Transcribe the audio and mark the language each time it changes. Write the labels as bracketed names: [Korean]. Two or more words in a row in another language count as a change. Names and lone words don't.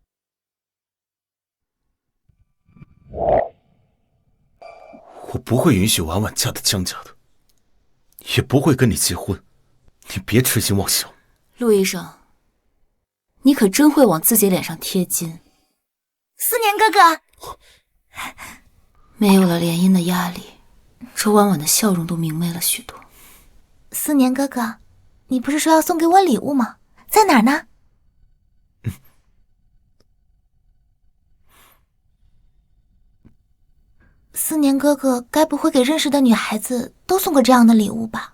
[Chinese] 我不會允許婉婉嫁到江家的，也不會跟你結婚，你別痴心妄想。陸醫生，你可真會往自己臉上貼金。思年哥哥，沒有了聯姻的壓力，周婉婉的笑容都明媚了許多。思年哥哥，你不是說要送給我禮物嗎？在哪兒呢？思年哥哥該不會給認識的女孩子都送過這樣的禮物吧？